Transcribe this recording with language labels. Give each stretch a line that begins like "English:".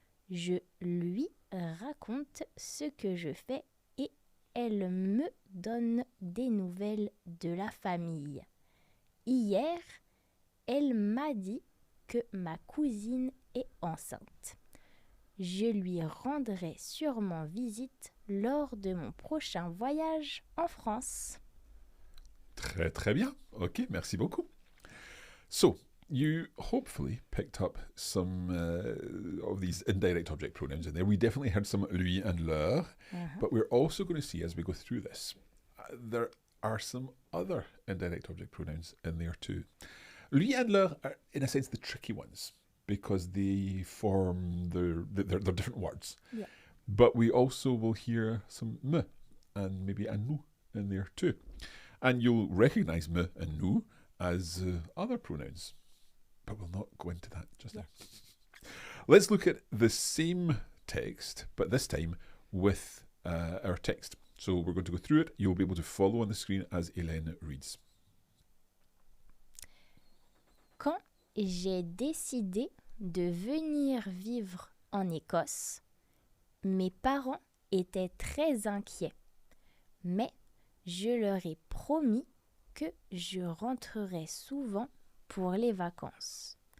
French: Je lui raconte ce que je fais et elle me donne des nouvelles de la famille. Hier, elle m'a dit que ma cousine est enceinte. Je lui rendrai sûrement visite lors de mon prochain voyage en France. Très, très bien. OK, merci beaucoup.
English: So, you hopefully picked up some of these indirect object pronouns in there. We definitely heard some lui and leur, but we're also going to see as we go through this, there are some other indirect object pronouns in there too. Lui and leur are, in a sense, the tricky ones because they form they're different words. Yeah. But we also will hear some me and maybe a nous in there too. And you'll recognize me and nous as other pronouns. But we'll not go into that just now. Let's look at the same text, but this time with our text. So we're going to go through it. You'll be able to follow on the screen as Hélène reads.
French: Quand j'ai décidé de venir vivre en Écosse, mes parents étaient très inquiets, mais je leur ai promis que je rentrerai souvent pour les vacances.